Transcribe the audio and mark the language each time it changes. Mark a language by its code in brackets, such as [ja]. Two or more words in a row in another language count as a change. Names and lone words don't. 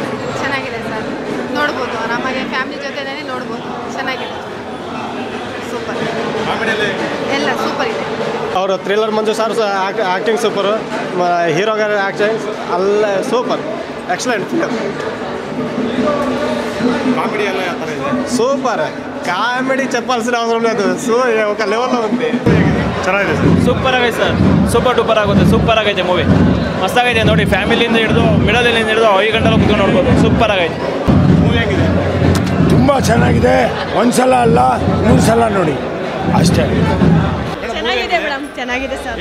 [kn] ಚೆನ್ನಾಗಿದೆ ಸರ್, ನೋಡ್ಬೋದು. ಆರಾಮಾಗಿ ಫ್ಯಾಮಿಲಿ ಜೊತೆನೇ ನೋಡ್ಬೋದು. ಚೆನ್ನಾಗಿದೆ, ಸೂಪರ್. ಕಾಮಿಡಿಯಲ್ಲಿ ಎಲ್ಲ ಸೂಪರ್ ಇದೆ. ಅವರು ಥ್ರಿಲ್ಲರ್ ಮಂಜು ಸರ್ ಆ್ಯಕ್ಟಿಂಗ್ ಸೂಪರು, ಹೀರೋಗಾರ ಆ್ಯಕ್ಟಿಂಗ್ ಅಲ್ಲ ಸೂಪರ್, [en] excellent film. [kn] ಕಾಮಿಡಿ ಎಲ್ಲ ಯಾವ ಥರ ಇದೆ? [en] super comedy [te] చెప్పాల్సిన అవసరం లేదు. ఒక లెవెల్లో ఉంది. [kn] ಚೆನ್ನಾಗಿದೆ ಸರ್. ಸೂಪರ್ ಆಗೈತೆ ಸರ್, [en] super duper [kn] ಆಗುತ್ತೆ. ಸೂಪರ್ ಆಗೈತೆ ಮೂವಿ, ಮಸ್ತಾಗೈತೆ ನೋಡಿ. ಫ್ಯಾಮಿಲಿಯಿಂದ ಹಿಡಿದು ಮಿಡಲಿಂದ ಹಿಡಿದು 5 ಗಂಟೆಲ್ಲ ಕುತ್ಕೊಂಡು ನೋಡ್ಬೋದು. ಸೂಪರ್ ಆಗೈತೆ ಮೂವಿ ಹೇಗಿದೆ? ತುಂಬ ಚೆನ್ನಾಗಿದೆ. ಒಂದ್ಸಲ ಅಲ್ಲ 3 ಸಲ ನೋಡಿ ಅಷ್ಟೇ. ಚೆನ್ನಾಗಿದೆ ಮೇಡಮ್, ಚೆನ್ನಾಗಿದೆ ಸರ್.